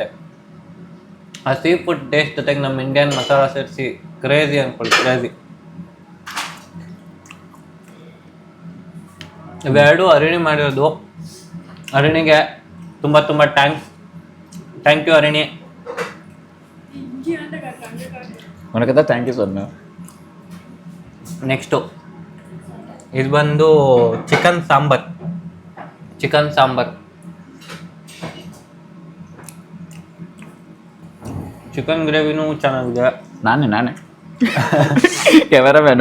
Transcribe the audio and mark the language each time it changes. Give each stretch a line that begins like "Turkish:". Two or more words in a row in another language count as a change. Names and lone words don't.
Kannada: ಆ
English: sea food taste
Kannada: ಜೊತೆಗೆ ನಮ್ಮ
English: Indian masala
Kannada: ಸೇರಿಸಿ ಕ್ರೇಜಿ ಅನ್ಕೊಳ್ಳಿ, ಕ್ರೇಜಿ. ಇವೆರಡು ಅರಿಣಿ ಮಾಡಿರೋದು. ಅರಿಣಿಗೆ ತುಂಬ ತುಂಬ
English: thank you
Kannada: ಅರಿಣಿ.
English: మనకైతే thank you sir.
Kannada: ನೆಕ್ಸ್ಟು ಇದು ಬಂದು ಚಿಕನ್ ಸಾಂಬಾರ್. ಚಿಕನ್ ಗ್ರೇವಿನೂ ಚೆನ್ನಾಗಿದೆ. ನಾನೇ
English: camera man.